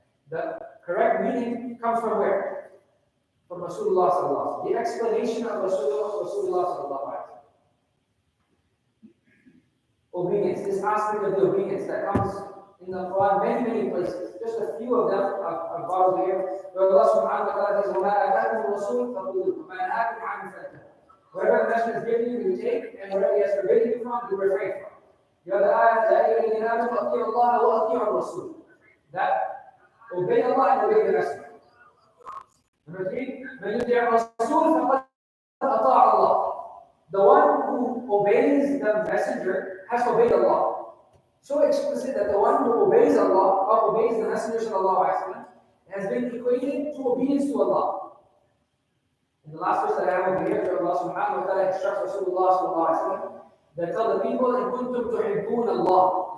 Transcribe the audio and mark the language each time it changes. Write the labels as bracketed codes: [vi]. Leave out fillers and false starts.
[en] The correct meaning comes from where? From Rasulullah sallallahu alaihi wasallam. The explanation of Rasulullah sallallahu alaihi wasallam. Obedience, this aspect of the obedience that comes in the Quran many places. Just a few of them I've brought over here. Where Allah subhanahu wa ta'ala says, [ar] وَمَا آتَاكُمُ الرَّسُولُ فَخُذُوهُ وَمَا نَهَاكُمْ عَنْهُ فَانْتَهُوا. [en] Whatever the Messenger has given you, you take, and whatever he has forbidden you from, you refrain from. The other ayat, [ar] يَا أَيُّهَا الَّذِينَ آمَنُوا أَطِيعُوا اللَّهَ وَأَطِيعُوا الرَّسُولَ. [en] That obey Allah and obey the Messenger. Number three, [ar] مَنْ يُطِعِ الرَّسُولَ فَقَدْ أَطَاعَ اللَّهَ. [en] The one who obeys the Messenger has obeyed Allah. So explicit that the one who obeys Allah or obeys the Messenger sallallahu alaihi wasallam has been equated to obedience to Allah. In the last verse that I have over here, where Allah subhanahu wa ta'ala instructs Rasulullah sallallahu alaihi wasallam that tell the people, [ar] إِن كُنتُمْ تُحِبُّونَ اللَّهَ.